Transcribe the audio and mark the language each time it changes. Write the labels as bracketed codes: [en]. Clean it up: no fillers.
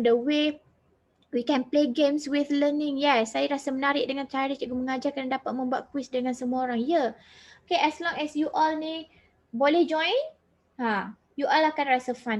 [en] The way we can play games with learning. [ms] Yes, saya rasa menarik dengan cara cikgu mengajar kerana dapat membuat quiz dengan semua orang. Ya. [en] Okay, as long as you all [ms] ni boleh [en] join, you all [ms] akan rasa [en] fun.